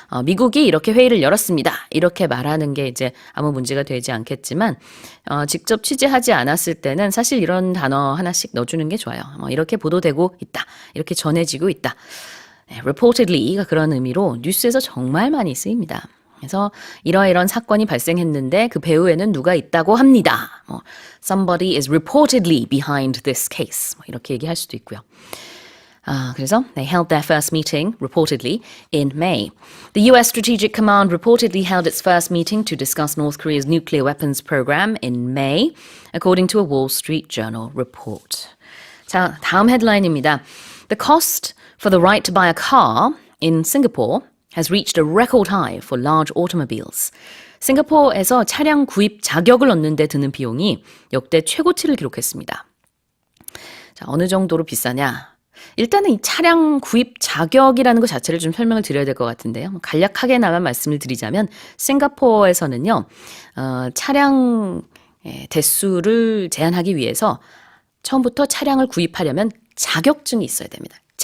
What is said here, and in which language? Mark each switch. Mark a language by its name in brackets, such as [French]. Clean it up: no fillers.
[Korean] 미국이 이렇게 회의를 열었습니다. 이렇게 말하는 게 이제 아무 문제가 되지 않겠지만, 직접 취재하지 않았을 때는 사실 이런 단어 하나씩 넣어주는 게 좋아요. 이렇게 보도되고 있다, 이렇게 전해지고 있다. reportedly가 그런 의미로 뉴스에서 정말 많이 쓰입니다. 그래서 이러이런 사건이 발생했는데 그 배후에는 누가 있다고 합니다. [English] Somebody is reportedly behind this case. [Korean] 이렇게 얘기할 수도 있고요. 그래서 [English] they held their first meeting, reportedly, in May. The US Strategic Command reportedly held its first meeting to discuss North Korea's nuclear weapons program in May, according to a Wall Street Journal report. [Korean] 자, 다음 헤드라인입니다. [English] The cost for the right to buy a car in Singapore has reached a record high for large automobiles. [Korean] 싱가포르에서 차량 구입 자격을 얻는 데 드는 비용이 역대 최고치를 기록했습니다. 자, 어느 정도로 비싸냐? 일단은 이 차량 구입 자격이라는 것 자체를 좀 설명을 드려야 될 것 같은데요. 간략하게나마 말씀을 드리자면 싱가포르에서는요, 차량 대수를 제한하기 위해서 처음부터 차량을 구입하려면 자격증이 있어야 됩니다.